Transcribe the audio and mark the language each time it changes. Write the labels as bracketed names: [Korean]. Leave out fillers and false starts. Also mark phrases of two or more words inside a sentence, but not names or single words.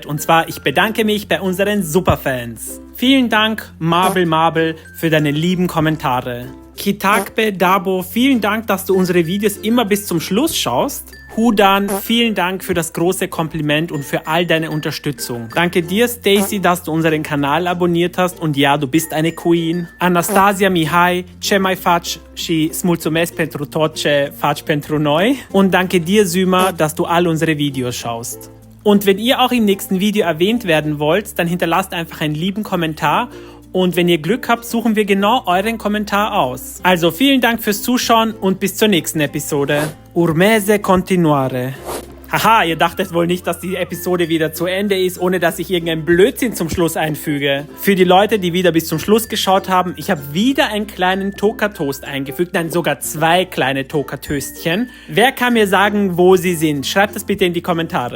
[German] Und zwar, ich bedanke mich bei unseren Superfans. Vielen Dank, Marble, für deine lieben Kommentare. Kitakbe Dabo, vielen Dank, dass du unsere Videos immer bis zum Schluss schaust. Hudan, vielen Dank für das große Kompliment und für all deine Unterstützung. Danke dir, Stacy, dass du unseren Kanal abonniert hast und ja, du bist eine Queen. [Romanian] Anastasia Mihai, Cemai Fac, și mulțumesc pentru tot ce faci pentru noi. [German] Und danke dir, Syma, dass du all unsere Videos schaust. Und wenn ihr auch im nächsten Video erwähnt werden wollt, dann hinterlasst einfach einen lieben Kommentar. Und wenn ihr Glück habt, suchen wir genau euren Kommentar aus. Also vielen Dank fürs Zuschauen und bis zur nächsten Episode. [Romanian] Urmeze continuare. [German] Haha, ihr dachtet wohl nicht, dass die Episode wieder zu Ende ist, ohne dass ich irgendeinen Blödsinn zum Schluss einfüge. Für die Leute, die wieder bis zum Schluss geschaut haben, ich habe wieder einen kleinen Toka-Toast eingefügt, nein, sogar 2 kleine Toka-Töstchen. Wer kann mir sagen, wo sie sind? Schreibt das bitte in die Kommentare.